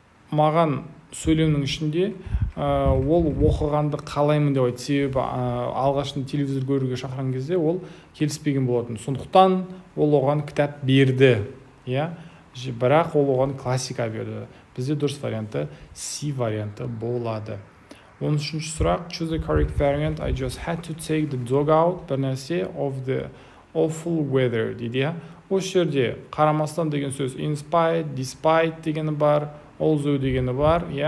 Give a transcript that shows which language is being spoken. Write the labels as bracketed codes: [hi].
[kk] Маған сөйлемнің ішінде ол оқығанды қалаймын деп айтты, себебі алғашында телевизор көруге шақырған кезде ол келіспеген болатын. Сондықтан ол оған кітап берді. Бірақ ол оған классика берді. Бізде дұрыс варианты C варианты болады. 13-ші сұрақ, [en] choose the correct variant. I just had to take the dog out. [kk] Бір нәрсе, [en] of the awful weather [kk] дейді. Осы жерде қарамастан деген сөз in spite, despite дегені бар, although дегені бар.